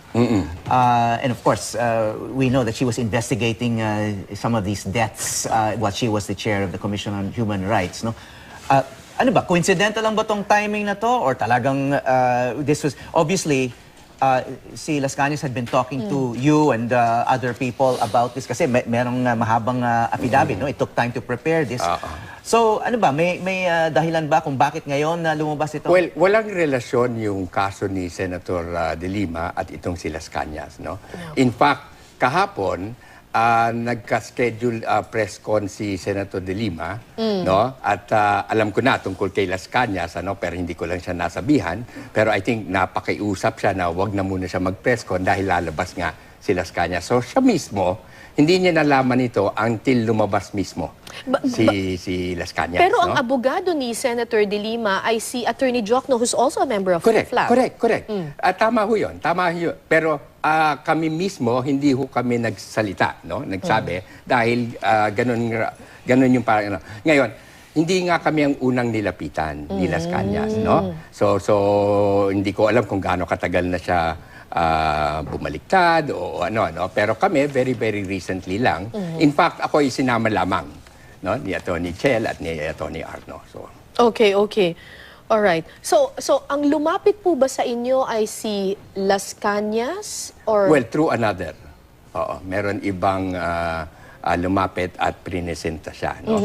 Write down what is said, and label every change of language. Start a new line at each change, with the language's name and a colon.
English: And of course, we know that she was investigating some of these deaths while she was the chair of the Commission on Human Rights. No?
Filipino: Ano ba, coincidental lang ba tong timing na to?
English: Or talagang this was, obviously, si Las Cañas had been talking to you and other people about this
Filipino: kasi merong mahabang affidavit, no?
English: It took time to prepare this.
Filipino: So, ano ba, may dahilan ba kung bakit ngayon lumabas ito? Well, walang relasyon yung kaso ni Senator De Lima at itong si Las Cañas, no?
English: In fact,
Filipino: kahapon, nagka-schedule press con si Senator De Lima, no? At alam ko na tungkol kay Las Cañas, pero hindi ko lang siya nasabihan. Pero
English: I think
Filipino: napakiusap siya na wag na muna siya mag-press con dahil lalabas nga si Las Cañas. So siya mismo, hindi niya nalaman ito until lumabas mismo si Las Cañas. Pero ang abogado ni Senator De Lima ay si Attorney Jokno,
English: who's also a member of FLAG. Correct.
Filipino: Tama ho yun. Pero kami mismo, hindi ho kami nagsalita, no? Nagsabi, dahil ganun yung parang, Ngayon, hindi nga kami ang unang nilapitan ni Las Cañas, no? So, hindi ko alam kung gaano katagal na siya bumaliktad o ano. Pero kami,
English: very, very recently
Filipino: lang.
English: In fact,
Filipino: ako ay sinama lamang, no? Ni Atty. Chel at ni Atty. Arno. So,
English: Okay. Alright.
Filipino: So ang lumapit po ba sa inyo ay si Las Cañas or
English: well, through another.
Filipino: Oo, meron ibang lumapit at prinesenta siya, no?